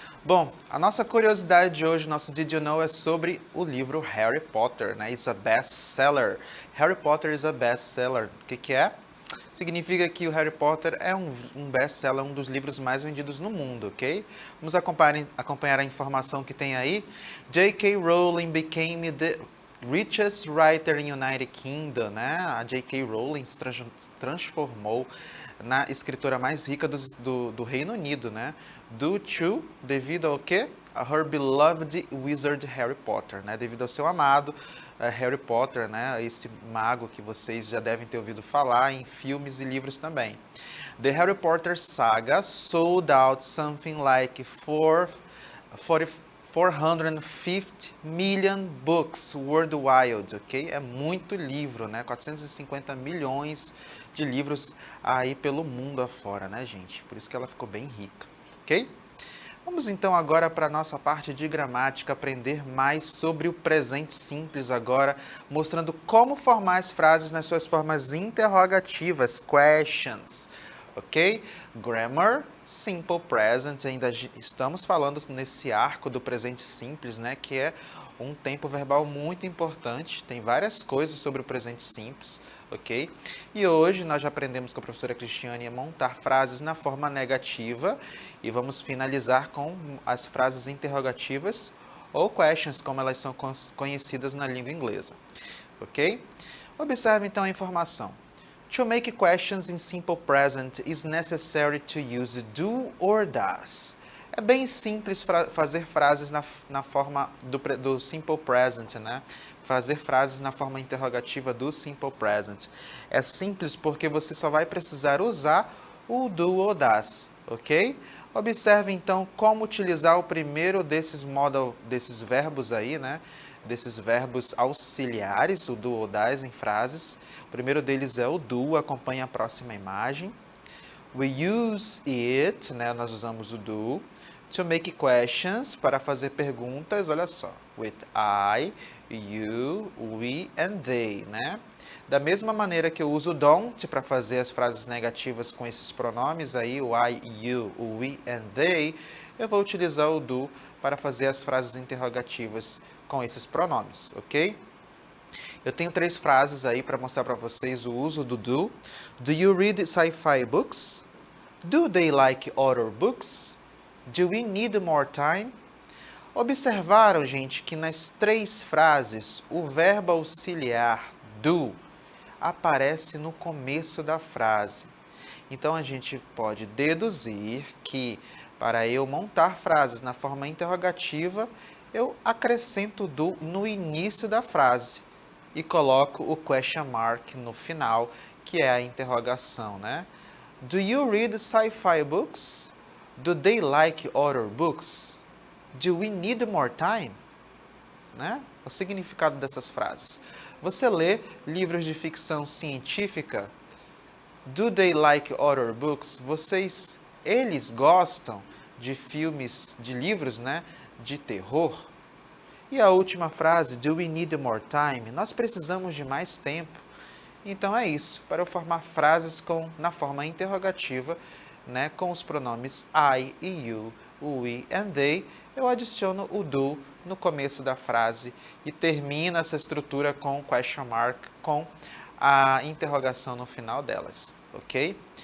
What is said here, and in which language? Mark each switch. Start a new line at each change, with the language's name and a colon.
Portuguese: Bom, a nossa curiosidade de hoje, nosso Did You Know, é sobre o livro Harry Potter, né?
English: It's a best-seller. Harry Potter is a best-seller.
Portuguese: O que é? Significa que o Harry Potter é um best-seller, um dos livros mais vendidos no mundo, ok? Vamos acompanhar a informação que tem aí.
English: J.K. Rowling became the richest writer in United Kingdom, né? A J.K.
Portuguese: Rowling se transformou na escritora mais rica do Reino Unido, né?
English: Due to,
Portuguese: devido ao quê?
English: A her beloved wizard Harry Potter, né?
Portuguese: Devido ao seu amado Harry Potter, né? Esse mago que vocês já devem ter ouvido falar em filmes e livros também.
English: The Harry Potter saga sold out something like 450 million books worldwide, ok?
Portuguese: É muito livro, né? 450 milhões de livros aí pelo mundo afora, né, gente? Por isso que ela ficou bem rica, ok? Vamos então agora para a nossa parte de gramática, aprender mais sobre o presente simples agora, mostrando como formar as frases nas suas formas interrogativas, questions, ok? Grammar, simple present, ainda estamos falando nesse arco do presente simples, né, que é um tempo verbal muito importante, tem várias coisas sobre o presente simples, ok? E hoje nós já aprendemos com a professora Cristiane a montar frases na forma negativa e vamos finalizar com as frases interrogativas ou questions, como elas são conhecidas na língua inglesa, ok? Observe então a informação.
English: To make questions in simple present is necessary to use do or does.
Portuguese: É bem simples fazer frases na forma do simple present, né? Fazer frases na forma interrogativa do simple present. É simples porque você só vai precisar usar o do ou das, ok? Observe então como utilizar o primeiro desses verbos aí, né? Desses verbos auxiliares, o do ou das em frases. O primeiro deles é o do, acompanhe a próxima imagem.
English: We use it,
Portuguese: né? Nós usamos o do.
English: To make questions,
Portuguese: para fazer perguntas, olha só.
English: With I, you, we and they, né?
Portuguese: Da mesma maneira que eu uso don't para fazer as frases negativas com esses pronomes aí, o I, you, o we and they, eu vou utilizar o do para fazer as frases interrogativas com esses pronomes, ok? Eu tenho 3 frases aí para mostrar para vocês o uso do do.
English: Do you read sci-fi books? Do they like horror books? Do we need more time?
Portuguese: Observaram, gente, que nas 3 frases o verbo auxiliar do aparece no começo da frase. Então a gente pode deduzir que para eu montar frases na forma interrogativa, eu acrescento o do no início da frase e coloco o question mark no final, que é a interrogação, né?
English: Do you read sci-fi books? Do they like horror books? Do we need more time? Né?
Portuguese: O significado dessas frases. Você lê livros de ficção científica?
English: Do they like horror books?
Portuguese: Eles gostam de filmes, de livros, né, de terror? E a última frase,
English: do we need more time?
Portuguese: Nós precisamos de mais tempo. Então é isso, para eu formar frases na forma interrogativa, né, com os pronomes I e you, we and they, eu adiciono o do no começo da frase e termino essa estrutura com o question mark, com a interrogação no final delas, ok?